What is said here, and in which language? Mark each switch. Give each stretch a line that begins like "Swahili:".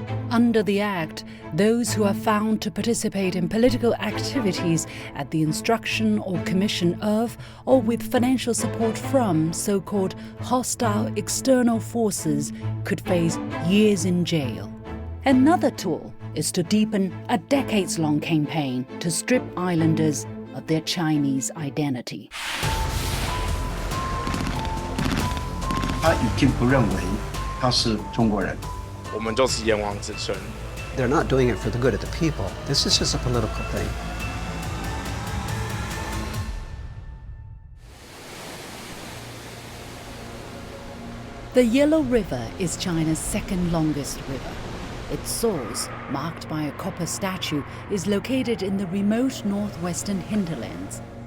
English: Under the Act, those who are found to participate in political activities at the instruction or commission of, or with financial support from, so-called hostile external forces could face years in jail. Another tool is to deepen a decades-long campaign to strip islanders of their Chinese identity.
Chinese: 他已经不认为他是中国人。我们就是炎黄子孙。
English: They're not doing it for the good of the people. This is just a political thing. The Yellow River is China's second longest river. Its source, marked by a copper statue, is located in the remote northwestern hinterlands.